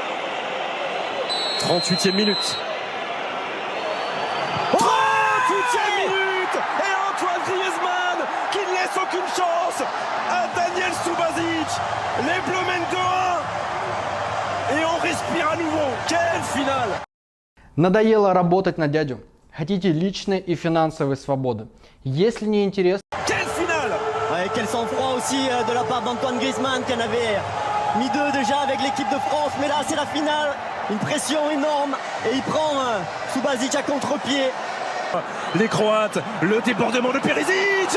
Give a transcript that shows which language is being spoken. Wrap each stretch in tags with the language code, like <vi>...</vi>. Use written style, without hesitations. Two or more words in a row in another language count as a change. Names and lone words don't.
<fr>38e minute. 38e minute. Et Antoine Griezmann qui ne laisse aucune chance à Daniel Subasic. Les Bleus mènent 2-1. Et on respire à nouveau. Quelle finale!</fr> <ru>Надоело работать на дядю? Хотите личной и финансовой свободы? Если не интересно...</ru> <fr>Quel sang-froid aussi de la part d'Antoine Griezmann qui en avait mis 2 déjà avec l'équipe de France. Mais là c'est la finale, une pression énorme et il prend Subasic à contre-pied. Les Croates, le débordement de Perisic.</fr>